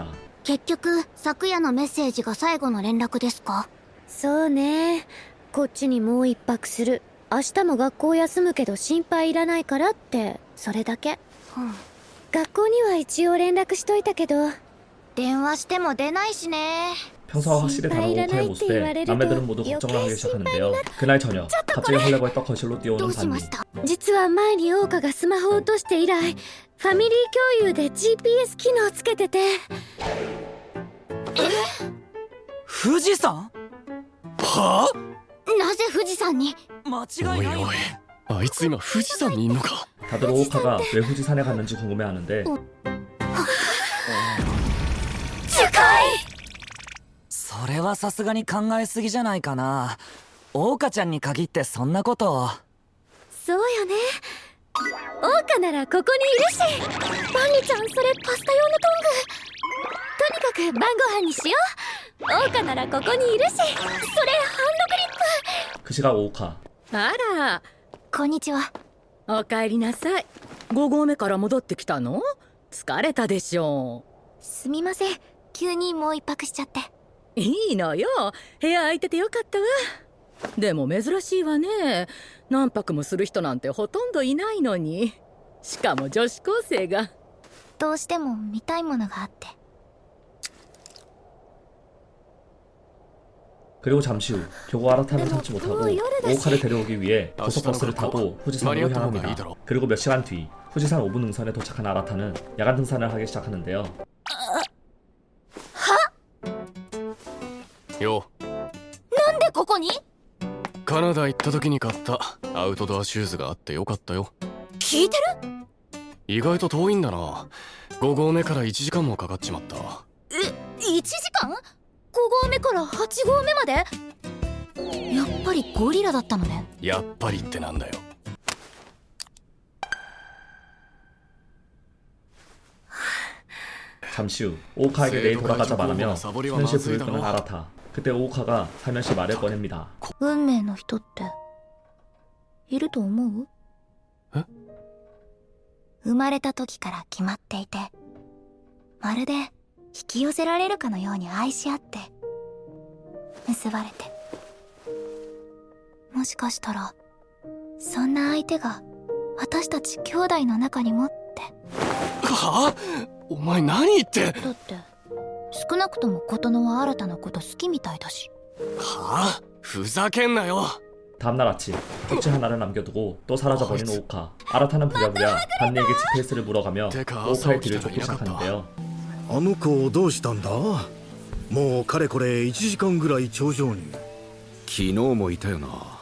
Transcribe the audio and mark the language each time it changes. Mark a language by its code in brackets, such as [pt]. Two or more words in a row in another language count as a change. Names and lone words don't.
[ja] 結局昨夜のメッセージが最後の連絡ですか？そうね、こっちにもう一泊する。明日も学校休むけど心配いらないからって、それだけ。学校には一応連絡しといたけど、電話しても出ないしね。 [ko] 평소와 확실히 다른 오우카의 모습에 남매들은 모두 걱정을 하기 시작하는데요. 그날 저녁 갑자기 헐레벌떡 거실로 뛰어오는 반니. [ja] 実は前に桜花がスマホを落として以来ファミリー共有で GPS 機能つけてて。富士山？はなぜ富士山に？間あ？違いないよ。おいおい、あいつ今富士山にいんのか？ [ko] 다들 오우카가 왜 후지산에 갔는지 궁금해하는데 [ja] それはさすがに考えすぎじゃないかな。桜花ちゃんに限ってそんなこと。そうよね。桜花ならここにいるし。バンニちゃん、それパスタ用のトング。とにかく晩ご飯にしよう。桜花ならここにいるし。それハンドクリップ。 [ko] 그 시각 오우카. [ja] あら、こんにちは。おかえりなさい。5合目から戻ってきたの？疲れたでしょすみません、急にもう一泊しちゃって。う。いいのよ、部屋空いててよかったわ。でも珍しいわね。何泊もする人なんてほとんどいないのに。しかも女子高生が。どうしても見たいものがあって。 [ko] 그리고 잠시 후 겨우 아라타는 참지 못하고 오우카를 데려오기 위해 고속버스를 타고 후지산으로 향합니다. 그리고 몇 시간 뒤 후지산 5분 능선에 도착한 아라타는 야간 등산을 하기 시작하는데요. [ja] よ、なんでここに？カナダ行った時に買ったアウトドアシューズがあってよかったよ。聞いてる？意外と遠いんだな。5合目から1時間もかかっちまった。 1時間？ 5合目から8合目まで？やっぱりゴリラだったのね。やっぱりってなんだよ。 [ko] 잠시 후 오우카에게 내일 돌아가자 말하며 수면실 불을 끄는 아라타. 그때 오우카가 살면시 말을 꺼냅니다. [ja] 運命の人っていると思う？え？生まれた時から決まっていて、まるで引き寄せられるかのように愛し合って結ばれて、もしかしたらそんな相手が私たち兄弟の中にもって。はあ？お前何言って。だって少なくとも琴乃は新たなこと好きみたいだし。はあ？ふざけんなよ。 [ko] 다음날 아침 쪽지 하나를 남겨두고 또 사라져버린 오우카. 아라타는 부랴부랴 반니에게 GPS를 물어가며 오우카의 뒤를 쫓기 시작하는데요. [ja] あの子どうしたんだ？もうかれこれ1時間ぐらい頂上に。昨日もいたよな。